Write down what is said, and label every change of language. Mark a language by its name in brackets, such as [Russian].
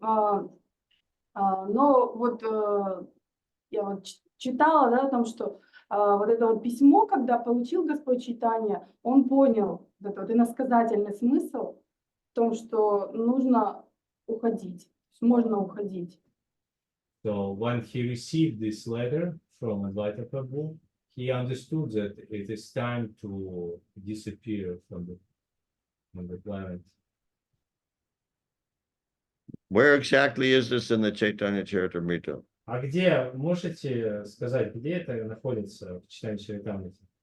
[Russian] Но вот я вот читала, да, о том, что вот это вот письмо, когда получил Господь Чайтанья, он понял вот этот вот иносказательный смысл в том, что нужно уходить, можно уходить. [English] So when he received this letter from Advaita Prabhu, he understood that it is time to disappear from the planet. Where exactly is this in the Chaitanya Charitamrita? [Russian] А где, можете сказать, где это находится в читании Чаритамрити?